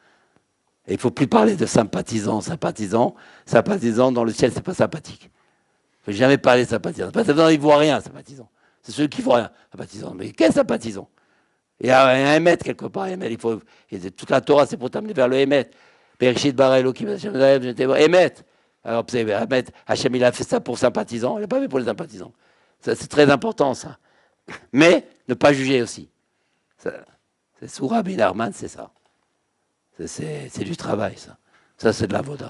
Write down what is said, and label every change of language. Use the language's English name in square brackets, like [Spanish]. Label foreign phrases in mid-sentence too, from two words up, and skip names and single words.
[French] Et il ne faut plus parler de sympathisants. Sympathisants dans le ciel, c'est pas sympathique. Il ne faut jamais parler de sympathisants. Sympathisants, ils ne voient rien, sympathisants. C'est ceux qui ne voient rien, sympathisants. Mais quels sympathisants? Il y a un émet quelque part. Toute la Torah, c'est pour t'amener vers le émet. [Hebrew] בראשית ברא אלוקים, [French] émet. Alors, Hachem, il a fait ça pour sympathisants. Il n'a pas fait pour les sympathisants. Ça, c'est très important, ça. Mais ne pas juger aussi. C'est sous Rabbi Nachman, c'est ça. C'est du travail, ça. Ça, c'est de la voda.